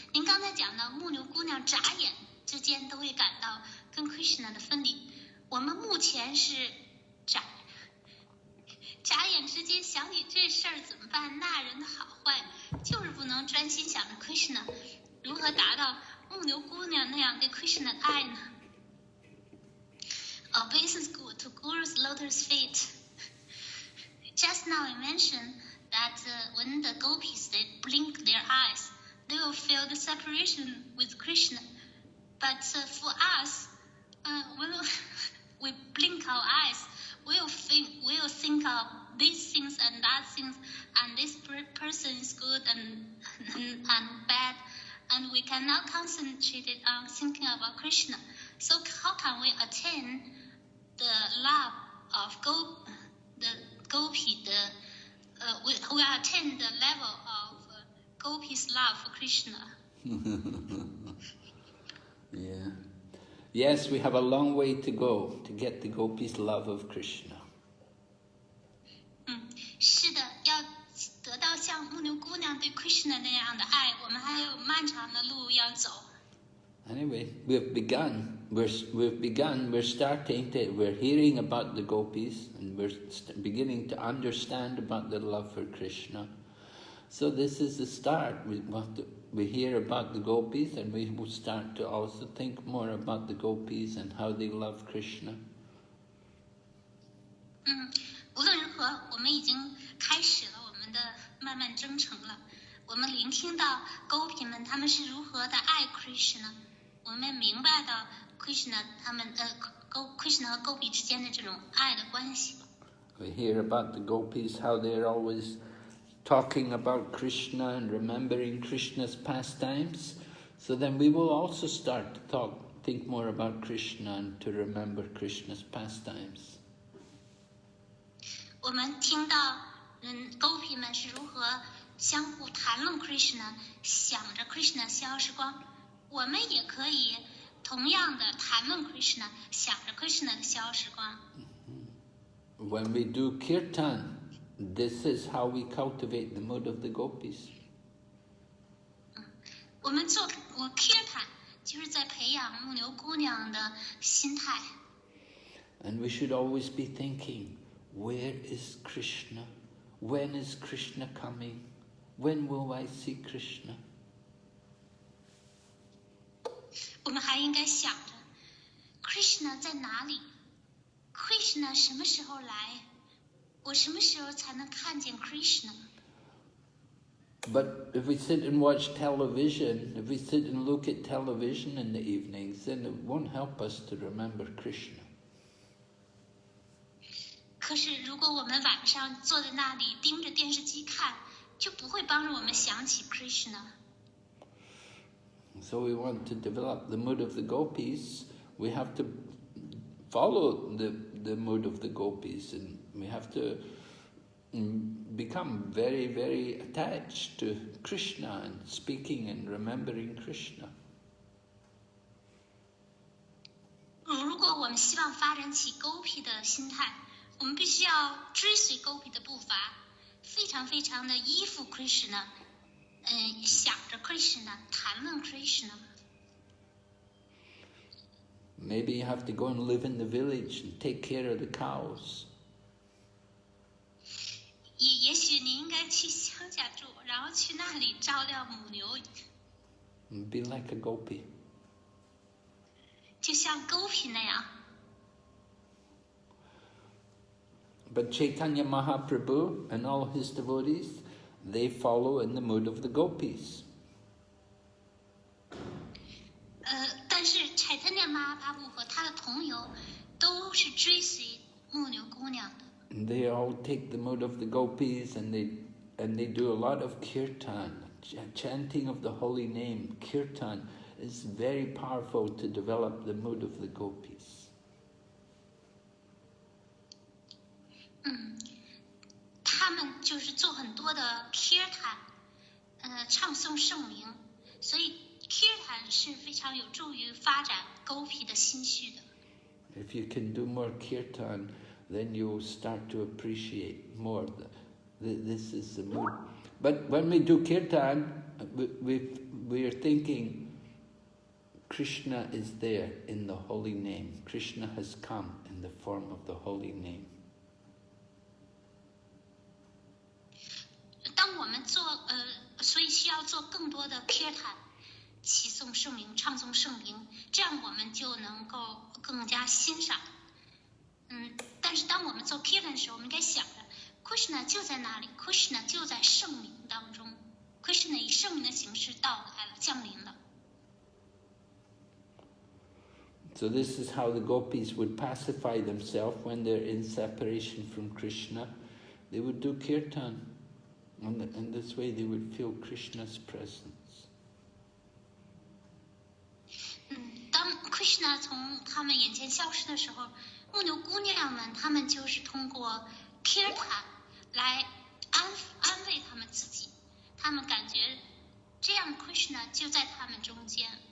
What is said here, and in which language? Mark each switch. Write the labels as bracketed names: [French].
[Chinese] 您刚才讲到牧牛姑娘眨眼之间都会感到跟 Krishna 的分离，我们目前是眨眼之间想起这事儿怎么办？那人的好坏就是不能专心想着 Krishna， 如何达到牧牛姑娘那样对 Krishna 的爱呢？ [English] Obeisance to Guru's lotus feet. Just now I mentioned that when the gopis they blink their eyes, they will feel the separation with Krishna. But for us, when we blink our eyes, we'll think of these things and that things, and this person is good and bad, and we cannot concentrate on thinking about Krishna. So how can we attain the love of the gopi? We attain the level of gopi's love for Krishna. Yeah. Yes, we have a long way to go to get the gopis' love of Krishna. [Chinese] 是的，要得到像牧牛姑娘对 Krishna 那样的爱，我们还有漫长的路要走。 [English] Anyway, we've begun. We're starting to. We're hearing about the gopis, and we're beginning to understand about the love for Krishna. So this is the start. We hear about the gopis, and we will start to also think more about the gopis and how they love Krishna. [Chinese] 无论如何，我们已经开始了我们的漫漫征程了。我们聆听到 gopi 们他们是如何的爱 Krishna， 我们明白到 Krishna 他们Krishna 和 gopi 之间的这种爱的关系。 [English] We hear about the gopis, how they're always talking about Krishna and remembering Krishna's pastimes. So then we will also start to think more about Krishna and to remember Krishna's pastimes. [Chinese] 我们听到gopi 们是如何相互谈论 Krishna， 想着 Krishna 逍遥时光，我们也可以同样的谈论 Krishna， 想着 Krishna 的消时光。 [English] When we do kirtan, this is how we cultivate the mood of the gopis. [Chinese] 我们做kirtan 就是在培养牧牛姑娘的心态。 [English] And we should always be thinking, where is Krishna? When is Krishna coming? When will I see Krishna? [Chinese] 我们还应该想着 Krishna 在哪里？ Krishna 什么时候来？我什么时候才能看见 Krishna？ [English] But if we sit and watch television, if we sit and look at television in the evenings, then it won't help us to remember Krishna. [Chinese] 可是如果我们晚上坐在那里盯着电视机看，就不会帮助我们想起 Krishna。 [English] So we want to develop the mood of the gopis. We have to follow the mood of the gopis, and we have to become very, very attached to Krishna and speaking and remembering Krishna. [Chinese] 如果我们希望发展起 Gopi 的心态，我们必须要追随 Gopi 的步伐，非常非常的依附 Krishna， 想着 Krishna， 谈论 Krishna。 [English] Maybe you have to go and live in the village and take care of the cows. [Chinese] 也许你应该去乡下住，然后去那里照料母牛， [English] And be like a gopi. [Chinese] 就像 Gopi 那样。 [English] But Chaitanya Mahaprabhu and all his devotees, they follow in the mood of the gopis. [Chinese] 但是 Chaitanya Mahaprabhu 和他的同游都是追随牧牛姑娘的。 [English] And they all take the mood of the gopis, and they do a lot of kirtan, chanting of the holy name. Kirtan is very powerful to develop the mood of the gopis. [Chinese] 他们就是做很多的 kirtan， 唱诵圣名，所以 kirtan 是非常有助于发展 Gopi 的心绪的。 [English] If you can do more kirtan, then you'll start to appreciate more. This is the mood. But when we do kirtan, we are thinking Krishna is there in the holy name. Krishna has come in the form of the holy name. [Chinese] 当我们所以需要做更多的 kirtan， 齐诵圣名，唱诵圣名，这样我们就能够更加欣赏。但是当我们做 kirtan 的时候，我们应该想着 Krishna 就在那里， Krishna 就在圣名当中， Krishna 以圣名的形式到来了，降临了。 [English] So this is how the gopis would pacify themselves when they're in separation from Krishna. They would do kirtan, and in this way they would feel Krishna's presence. [Chinese] 当 Krishna 从他们眼前消失的时候，牧牛姑娘们她们就是通过 kirtan 来安慰他们自己，他们感觉这样 Krishna 就在他们中间。